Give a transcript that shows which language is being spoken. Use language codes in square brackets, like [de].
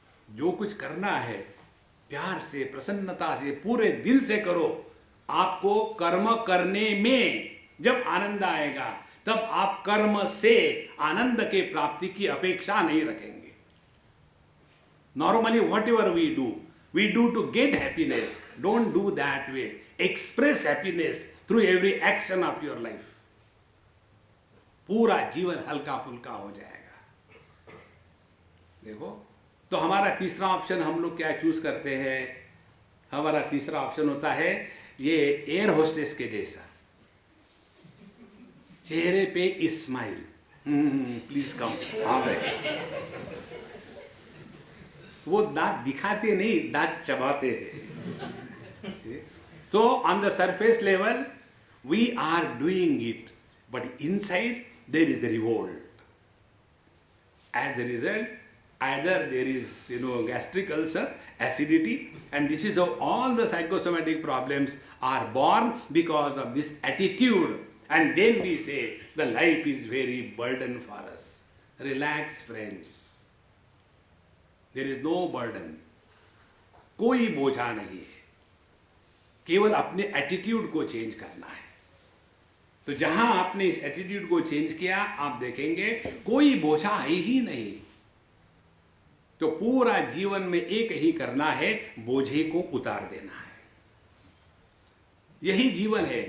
[hi] जो कुछ करना है प्यार से, प्रसन्नता से, पूरे दिल से करो। आपको कर्म करने में जब आनंद आएगा तब आप कर्म से आनंद के प्राप्ति की अपेक्षा नहीं रखेंगे। [en] Normally, whatever we do to get happiness. Don't do that way. Express happiness through every action of your life. [hi] पूरा जीवन हल्का फुल्का हो जाएगा। देखो, तो हमारा तीसरा ऑप्शन हम लोग क्या चूज करते हैं? हमारा तीसरा ऑप्शन होता है ये एयर होस्टेस के जैसा, चेहरे पे स्माइल, [en] Please come. [hi] हाँ भाई, वो दांत दिखाते नहीं, दांत चबाते हैं। [en] तो on the surface level we are doing it, but inside there is the revolt. As the result either there is gastric ulcer, acidity, and this is how all the psychosomatic problems are born because of this attitude. And then we say the life is very burden for us. Relax friends, there is no burden. [hi] कोई बोझा नहीं है, केवल अपने attitude को change करना है। तो जहां आपने इस एटीट्यूड को चेंज किया आप देखेंगे कोई बोझा है ही नहीं। तो पूरा जीवन में एक ही करना है, बोझे को उतार देना है। यही जीवन है।